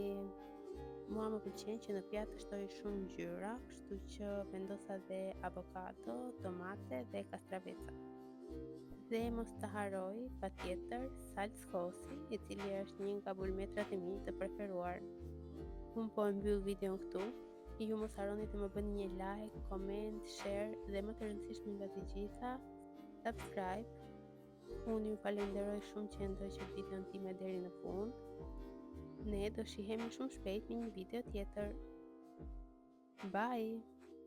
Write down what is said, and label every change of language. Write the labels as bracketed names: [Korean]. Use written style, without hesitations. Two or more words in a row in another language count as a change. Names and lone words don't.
[Albanian] Mua më pëlqen që në pjatë të shtoj shumë ngjyra, kështu që vendosa dhe avokado, tomate dhe kastraveca. Dhe mos të haroj patjetër salcë skosi, i cili është një nga bulmetrat e mi të preferuar. Unë po e mbyll videon këtu. Ju mos harroni të më bëni një like, comment, share dhe më të rëndësishme nga të gjitha, subscribe. Unë ju falenderoj shumë që ndoqët videon time deri në fund. Ne do shihemi shumë shpejt në një video tjetër. Bye!